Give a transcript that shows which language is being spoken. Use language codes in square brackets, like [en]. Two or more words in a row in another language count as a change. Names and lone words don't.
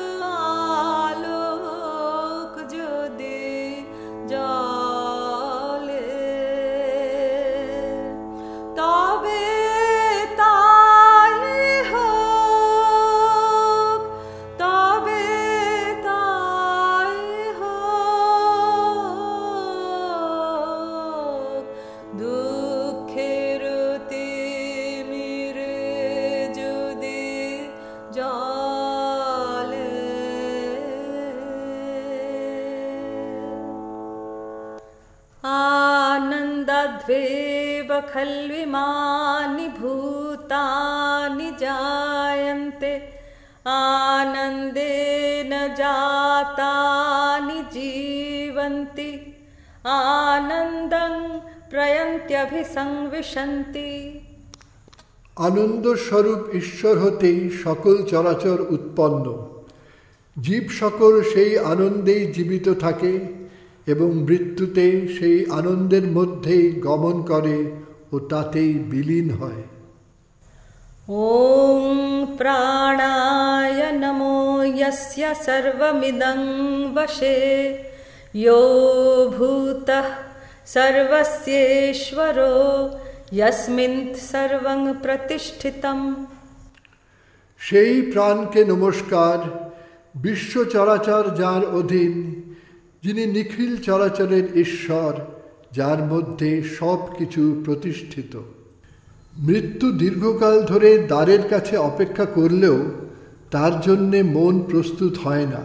[bn] আলোক যদি জলে তবে তাই হোক, তবে তাই হোক। দুঃখের তিমিরে যদি [sa] জলে आनन्दाद्वेव खल्विमानि भूतानि जायन्ते आनन्देन जातानि जीवन्ति आनन्दं प्रयन्त्यभिसंविशन्ति। [bn] আনন্দ স্বরূপ ঈশ্বর হতেই সকল চরাচর উৎপন্ন। জীব সকল সেই আনন্দেই জীবিত থাকে এবং মৃত্যুতে সেই আনন্দের মধ্যেই গমন করে ও তাতেই বিলীন হয়। [sa] ॐ प्राणाय नमो यस्य सर्वमिदं वशे यो भूतः सर्वस्येश्वरो यस्मिन् सर्वं प्रतिष्ठितम्। [bn] সেই প্রাণকে নমস্কার, বিশ্ব চরাচর যার অধীন, যিনি নিখিল চরাচরের ঈশ্বর, যার মধ্যে সব কিছু প্রতিষ্ঠিত। মৃত্যু দীর্ঘকাল ধরে দ্বারের কাছে অপেক্ষা করলেও তার জন্যে মন প্রস্তুত হয় না।